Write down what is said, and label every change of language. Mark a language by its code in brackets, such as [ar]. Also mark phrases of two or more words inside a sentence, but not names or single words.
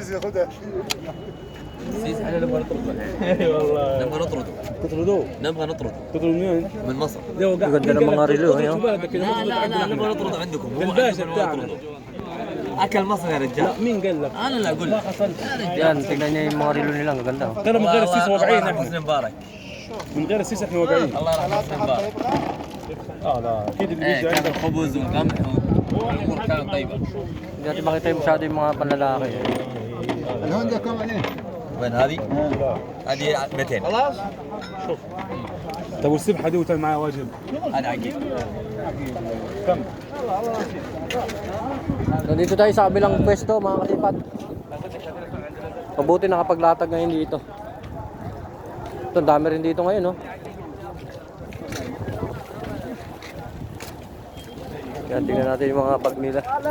[ar] ياخدها. السيس احنا نبغى نطرده. اي والله نبغى نطرده. تطردوه؟ نبغى نطرده. تطردوا منين؟ من مصر. [tl] Ganda ng mga relo, [ar] لا لا نبغى نطرده عندكم. في الباشا بتاعنا. اكل مصر يا رجال. لا مين قال لك؟ انا لا اقول لك. [tl] Yan, tignan niyo yung mga relo nila, ang ganda. [ar] ترى من غير السيس واقعين الله احنا. حسني مبارك. من غير السيس احنا واقعين. الله يرحم حسني مبارك. لا اكيد اللي ايه بيجي كان عندك. خبز وقمح والامور كانت طيبه. [tl] Hindi natin makita yung masyado yung mga panlalaki. [ar] الهوندا كم عليه؟ وين هذه؟ هذه 200. خلاص؟ طب والسبحه دي وتعمل معايا واجب. هذا عقيل. كم؟ [tl] Nandito tayo sa kabilang pwesto, mga kasipat. Mabuti nakapaglatag ngayon dito. Ito, ang dami rin dito ngayon, no? Yan, tingnan natin yung mga bag nila.